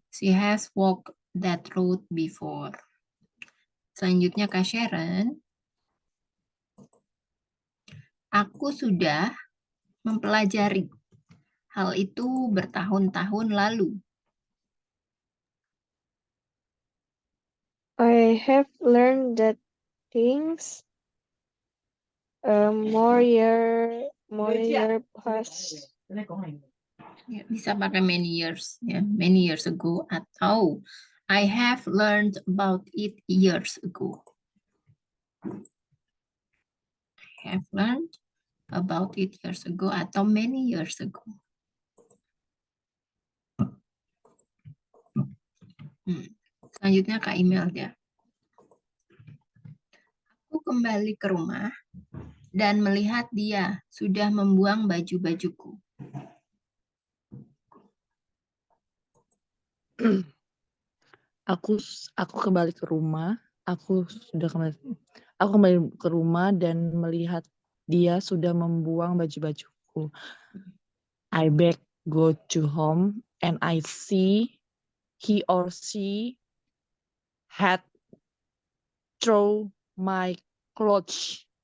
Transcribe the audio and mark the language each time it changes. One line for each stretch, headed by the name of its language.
English: She has walked that road before.
Indonesian: Selanjutnya Kak Sharon, aku sudah mempelajari hal itu bertahun-tahun lalu.
English: I have learned that things more year past.
Indonesian: Ya, bisa pakai
English: many years ya, many years ago atau I have learned about it years ago. I have learned about it years ago atau many years ago.
Indonesian: Selanjutnya Kak Imelda. Aku kembali ke rumah dan melihat dia sudah membuang baju-bajuku. Aku kembali ke rumah. Aku kembali ke rumah dan melihat dia sudah membuang baju-bajuku.
English: I back go to home and I see he or she had throw my clothes.